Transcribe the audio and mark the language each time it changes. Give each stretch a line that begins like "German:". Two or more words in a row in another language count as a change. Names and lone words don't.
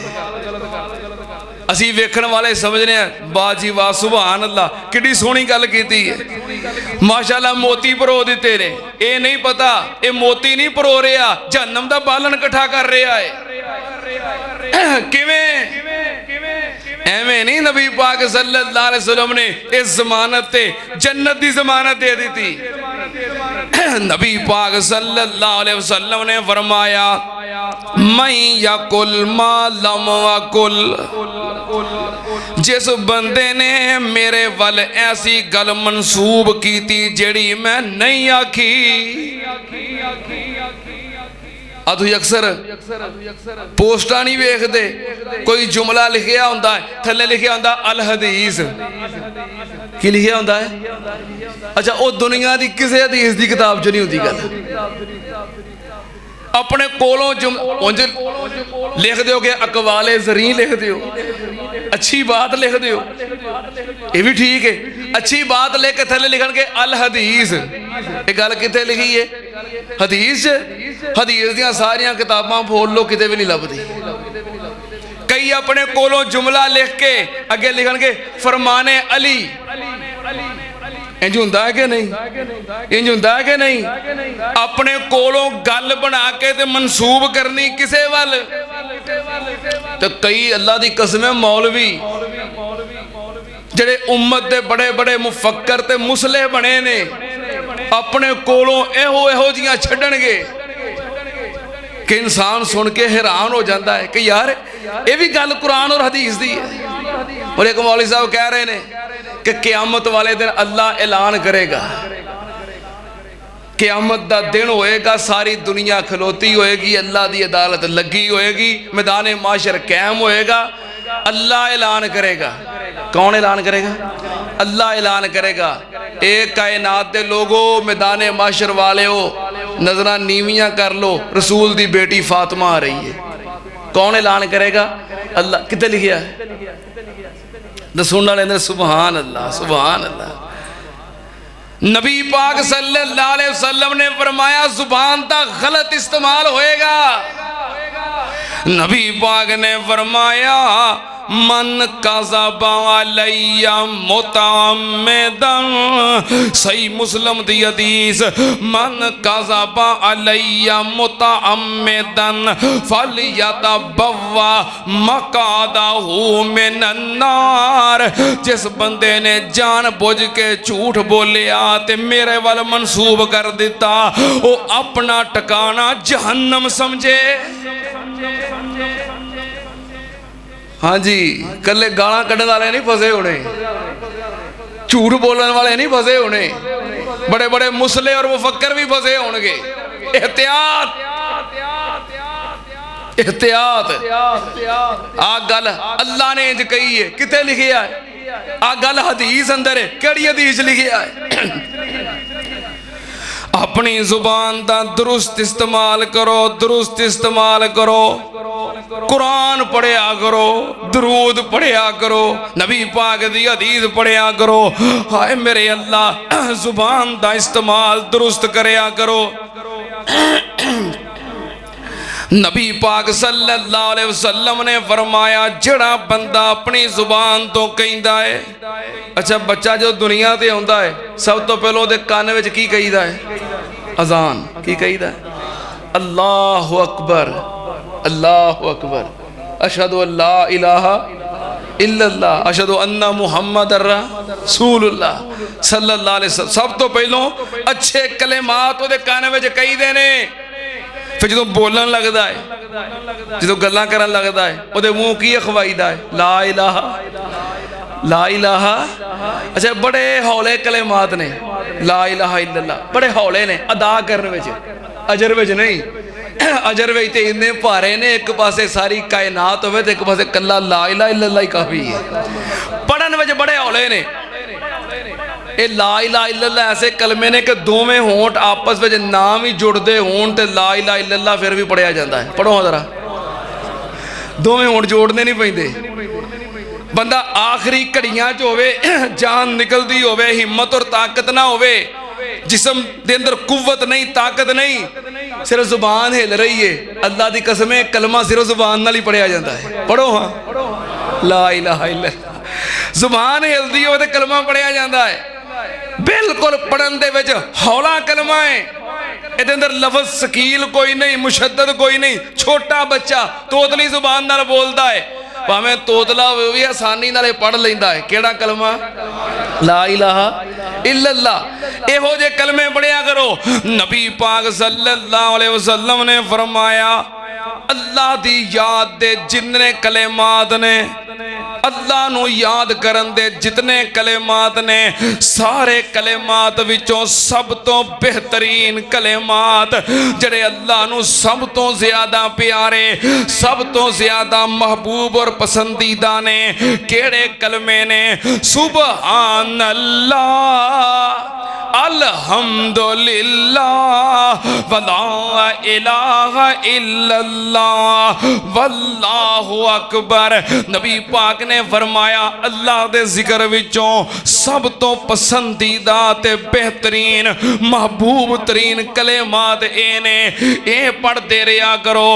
Punjabi: اسی ویکھن والے سمجھنے بازی واہ
Arabic: سبحان الله
Punjabi: کتنی سوہنی گل کیتی ہے، ماشاءاللہ موتی پرو دتے نے. یہ نہیں پتا یہ موتی نہیں پرو رہا، جہنم دا بالن اکٹھا کر رہا ہے. کویں ایویں نہیں نبی پاک
Arabic: صلى الله عليه وسلم
Punjabi: نے اس ضمانت تے جنت دی ضمانت دے دی سی. نبی پاک
Arabic: صلى الله عليه وسلم
Punjabi: نے فرمایا
Arabic: من يقل ما لم أقل,
Punjabi: جس بندے نے میرے ول ایسی گل منسوب کیتی سی جیہڑی میں نہیں آکھی. تسیں اکثر پوسٹاں نہیں ویکھدے، کوئی جملہ لکھیا ہندا ہے، تھلے لکھیا ہندا
Arabic: الحديث.
Punjabi: کی لکھیا ہندا ہے? اچھا، او دنیا دی کسی حدیث دی کتاب چ نہیں ہوندی گل. اپنے کولوں انج لکھ دو کہ اقوالِ زریں لکھ دو، اچھی بات لکھ دو، یہ بھی ٹھیک ہے. اچھی بات لکھ کے تھلے لکھن کہ
Arabic: الحديث,
Punjabi: یہ گل کتھے لکھی ہے? حدیث. حدیث دیاں ساریاں کتاباں پھول لو، کتے وی نہیں لبھدی. کئی اپنے کولوں جملہ لکھ کے اگے لکھن کہ فرمانِ علی. انج ہندا ہے کہ نہیں؟ انج ہندا ہے کہ نہیں? اپنے کولوں گل بنا کے تے منسوب کرنی کسے ول. تو کئی اللہ دی قسم مولوی جیہڑے امت دے وڈے وڈے مفکر تے مصلح بنے نے، اپنے کولوں ایہو ایہو جیاں چھڈن گے کہ انسان سن کے حیران ہو جاتا ہے کہ یار یہ وی گل قرآن اور حدیث دی ہے.
Urdu: اور ایک مولوی صاحب کہہ رہے ہیں کہ قیامت والے دن اللہ اعلان کرے گا,
Punjabi: قیامت دا دن ہووے گا، ساری دنیا کھلوتی ہووے گی، اللہ دی عدالت لگی ہووے گی، میدانِ محشر قائم ہووے گا.
Urdu: اللہ اعلان کرے گا۔ کون اعلان کرے گا? اللہ اعلان کرے گا,
Punjabi: اے کائنات دے لوکو، میدانِ محشر والیو، نظراں نیویاں کر لو، رسول دی دھی فاطمہ آ رہی ہے.
Urdu: کون اعلان کرے گا?
Punjabi: اللہ۔ کتھے لکھیا ہے? سننے والے
Arabic: سبحان الله، سبحان الله.
Urdu: نبی پاک
Arabic: صلى الله عليه وسلم
Urdu: نے فرمایا زبان کا غلط استعمال ہوگا.
Punjabi: نبی پاک نے فرمایا
Arabic: من كذب عليّ متعمداً,
Punjabi: صحیح مسلم دی حدیث,
Arabic: من كذب عليّ متعمداً فليتبوأ مقعده من النار.
Punjabi: جس بندے نے جان بجھ کے جھوٹ بولیا تے میرے ول منسوب کر دتا، او اپنا ٹھکانہ جہنم سمجھے. ہاں جی، کلے گالاں کڈھن والے نہیں پھسے ہونے، جھوٹ بولن والے نہیں پھسے ہونے، وڈے وڈے مصلح اور مفکر وی پھسے ہوں گے. احتیاط احتیاط. آہ گل اللہ نے انج کہی ہے، کتھے لکھیا ہے? آہ گل حدیث اندر ہے، کیہڑی حدیث لکھیا ہے?
Urdu: اپنی زبان کا درست استعمال کرو، درست استعمال کرو.
Punjabi: قرآن پڑھیا کرو، درود پڑھیا کرو، نبی پاک دی حدیث پڑھیا کرو. ہائے میرے اللہ، زبان کا استعمال درست کریا کرو. نبی پاک
Arabic: صلى الله عليه وسلم
Punjabi: نے فرمایا جیہڑا بندہ اپنی زبان توں کہندا ہے. اچھا، بچہ جو دنیا تے آؤندا ہے سب توں پہلے اوہدے کن وچ کی کہیدا ہے? اذان۔ کی کہیدا ہے?
Arabic: الله أكبر، الله أكبر، أشهد أن لا إله إلا الله، أشهد أن محمداً رسول الله صلى الله عليه وسلم.
Punjabi: سب توں پہلوں اچھے کلمات اوہدے کن وچ کہیدے نے. فیر جو بولن لگدا ہے، جو گلاں کرن لگدا ہے، اوہدے مونہہ توں کی اکھوائیدا ہے?
Arabic: لا إله، لا إله.
Punjabi: اچھا، بڑے ہولے کلمات نے,
Arabic: لا إله إلا الله,
Punjabi: بڑے ہولے نے ادا کرنے وچ، اجر وچ نہیں. اجر وچ تے اینے بھارے نے، اک پاسے ساری کائنات ہووے تے اک پاسے کلا
Arabic: لا إله إلا الله
Punjabi: ہی کافی ہے. پڑھن وچ بڑے ہولے نے۔ یہ
Arabic: لا إله إلا الله
Punjabi: ایسے کلمے نے کہ دوویں ہونٹھ آپس میں نام ہی جڑدے ہون تے
Arabic: لا إله إلا الله
Punjabi: فیر وی پڑھیا جاتا ہے. پڑھو ذرا، دوویں ہونٹھ جوڑنے نہیں پیندے. بندہ آخری گھڑیاں چ ہووے، جان نکلدی ہووے، ہمت اور طاقت نہ ہووے، جسم دے اندر قوت نہیں، طاقت نہیں، صرف زبان ہل رہی ہے، اللہ دی قسم ہے کلمہ صرف زبان نال ہی پڑھیا جاتا ہے. پڑھو ہاں,
Arabic: لا إله إلا الله,
Punjabi: زبان ہلدی ہو تے کلمہ پڑھیا جاتا ہے. بالکل پڑھن دے وچ ہولا کلمہ ہے، ایہدے اندر لفظ ثقیل کوئی نہیں، مشدد کوئی نہیں. چھوٹا بچہ توتلی زبان نال بولدا ہے، بھاویں توتلا ہووے وی آسانی نال پڑھ لیندا ہے. کیہڑا کلمہ?
Arabic: لا إله إلا الله.
Punjabi: ایہو جیہے کلمے پڑھیا کرو۔ نبی پاک
Arabic: صلى الله عليه وسلم
Punjabi: نے فرمایا اللہ دی یاد دے جتنے کلمات نے، اللہ نوں یاد کرن دے جتنے کلمات نے، سارے کلمات وچوں سب توں بہترین کلمات جیہڑے اللہ نوں سب توں زیادہ پیارے، سب توں زیادہ محبوب اور پسندیدہ نے، کیہڑے کلمے نے?
Arabic: سبحان الله، الحمد لله، ولا إله إلا الله، والله أكبر.
Punjabi: نبی پاک نے فرمایا اللہ دے ذکر وچوں سب توں پسندیدہ تے بہترین محبوب ترین کلمات اے نے، اے پڑھدے رہا کرو.